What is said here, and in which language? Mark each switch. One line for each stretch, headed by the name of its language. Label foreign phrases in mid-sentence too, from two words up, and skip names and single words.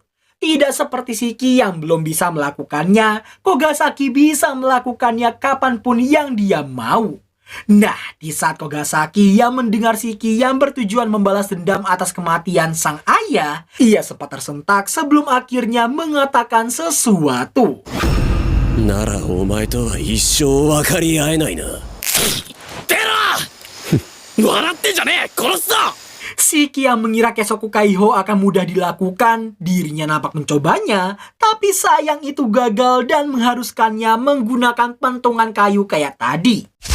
Indonesian: Tidak seperti Shiki yang belum bisa melakukannya, Kogasaki bisa melakukannya kapanpun yang dia mau. Nah, di saat Kogasaki yang mendengar Shiki yang bertujuan membalas dendam atas kematian sang ayah, ia sempat tersentak sebelum akhirnya mengatakan sesuatu.
Japanese: ならお前とは一生分かり合えないな。出ろ笑ってんじゃねえ殺すぞ
Indonesian: Shiki yang mengira Keshoku Kaiho akan mudah dilakukan, dirinya nampak mencobanya, tapi sayang itu gagal dan mengharuskannya menggunakan pentungan kayu kayak tadi.